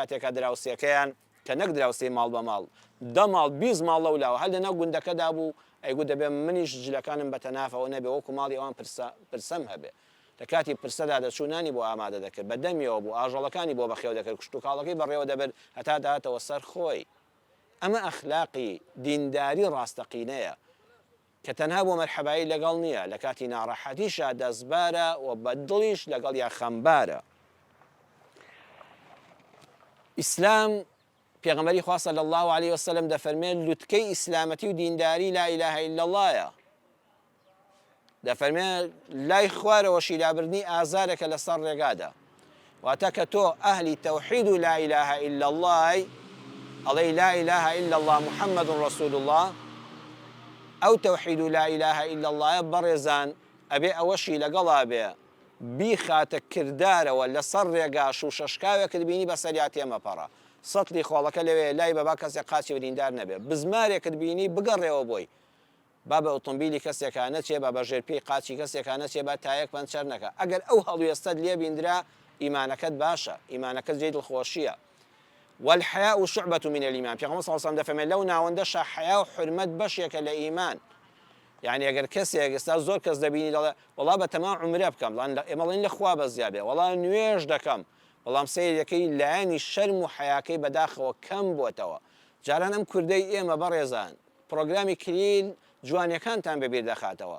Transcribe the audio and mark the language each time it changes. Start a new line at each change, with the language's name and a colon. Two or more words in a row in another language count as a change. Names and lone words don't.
Central Kurdish: کاتێکە دراوسەکەیان کە نەک دراوسەی ماڵ بە ماڵ 10 ماڵ 20 ماڵ لەولاوە هەر لەناو گوندەکەدا بوو ئەیگو دەبێ منیش جلەکانم بە تەنافەوە نەبێ وەکو ماڵی ئەوان پرسەم هەبێ لە کاتی پرسەدا دەچوونانی بۆ ئامادە دەکرد بە دەمیەوە بوو ئاژەڵەکانی بۆ بەخێو دەکرد کشت و کاڵەکەی بەڕێوە دەبێت هەتا داهاتەوە سەر خۆی ئەمە ئەخلاقی دینداری ڕاستەقینەیە کە تەنها بۆ مەرحەبایی لەگەڵ نییە لە کاتی ناڕەحەتیشە دەستبارە و بە دڵیش لەگەڵ یا خەمبارە ئیسلام پێغەمبەری خوا
Arabic: صلی الله عليه وسلم
Central Kurdish: دەفەرمێت لوتکەی ئیسلامەتی و دینداری
Arabic: لا إله إلا اللهە.
Central Kurdish: دەفەرمێت لای خوارەوە شیلابردنی ئازارێکە لەسەر ڕێگادا. واتە کە تۆ ئەهلی تەوحید و
Arabic: لا إله إلا الله
Central Kurdish: ئەڵێی
Arabic: لا إله إلا الله محمد رسول الله،
Central Kurdish: ئەو تەوحید و
Arabic: لا إله إلا الله
Central Kurdish: بەڕێزان ئەبێ ئەوەشی لەگەڵا بێ بیخاتە کردارەوە لەسەر ڕێگاش و شەشکاوێکت بینی بەسەریا تێمەپەڕە. سەتلی خۆڵەکە لەوێ لای بەبا کەسێک قاچی بریندار نەبێ، بزمارێکت بینی بگەڕێەوە بۆی، با بە ئۆتۆمبیلی کەسێکە نەچێ، با بەژێر پێی قاچی کەسێکە نەچێ، با تایەک پەنچەر نەکە. ئەگەر ئەو هەڵوێستەت لێ بیندرا ئیمانەکەت باشە، ئیمانەکەت جێی دڵخۆشیە.
Arabic: والحياء شعبة من الإيمان.
Central Kurdish: پێغەمبەر
Arabic: صلی الله علیه و سلم
Central Kurdish: دەفەرمێت لەو ناوەندەشە حیا و حورمەت بەشێکە لە ئیمان. یعنی ئەگەر کەسێک ئێستا زۆر کەس دەبینی دەڵێ وەڵا بە تەمام عومرە بکەم، ئێمەڵێن لە خوا بەزیا بێ، وەڵا نوێژ دەکەم، بەڵام سەیرەکەی لایەنی شەرم و حیاکەی بەداخەوە کەم بووەتەوە. جاران ئەم کوردەی ئێمە بەڕێزان پرۆگرامی کلیل جوانیەکانتان بەبیر دەخاتەوە.